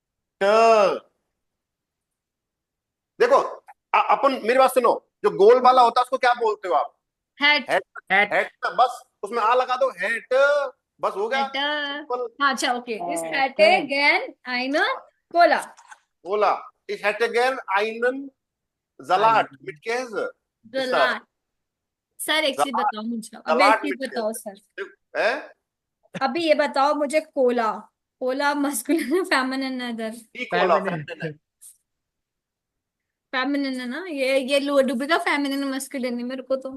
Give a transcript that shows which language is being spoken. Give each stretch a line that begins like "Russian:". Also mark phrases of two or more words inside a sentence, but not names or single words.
Hindi: देखो अपन मेरी बात सुनो, जो गोल वाला होता है उसको क्या बोलते हो आप? हैट। हैट।
German: Hat.
Hindi: हैट, बस उसमें आ लगा दो, हैट, बस हो गया, हैट। सिंपल।
German: अच्छा ओके, ich hätte gern eine Cola
Hindi: बोला
German: ich hätte gern einen Salat mit Käse.
Hindi: इस तरह से। जलाट। सर एक चीज सलाद, बताओ मुझे, अब एक सलाद चीज
German: mit
Hindi: बताओ
German: Käse
Hindi: सर, है। अभी ये बताओ मुझे, कोला, कोला
English: masculine feminine
Hindi: अदर?
German: die Cola
English: Feminine.
Hindi: feminine है। फेमिनिन है ना, ये डुबेगा
English: feminine masculine
Hindi: है मेरे को तो।